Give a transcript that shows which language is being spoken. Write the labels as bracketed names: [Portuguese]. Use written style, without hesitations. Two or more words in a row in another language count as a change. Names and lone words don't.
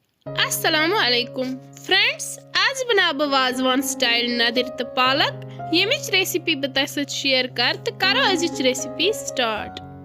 [Arabic] السلام عليكم [Kashmiri] फ्रेंड्स, आज बना बह वाजवान स्टाइल नदर तो पालक यमिच रेसिपी बह तह सत शेयर कर तो करो अजिच रेसिपी स्टार्ट।